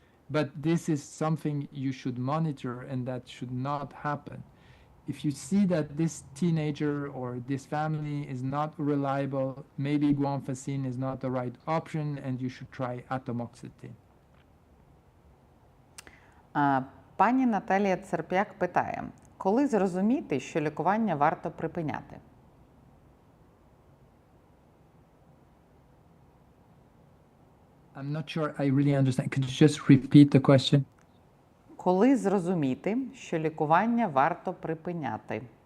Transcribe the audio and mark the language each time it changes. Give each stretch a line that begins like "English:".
English: But this is something you should monitor, and that should not happen. If you see that this teenager or this family is not reliable, maybe guanfacine is not the right option, and you should try atomoxetine.
Ukrainian: Пані Наталія Церп'як питає, коли зрозуміти, що лікування варто припиняти?
English: I'm not sure I really understand. Could you just repeat the question?
Ukrainian: Коли зрозуміти, що лікування варто припиняти?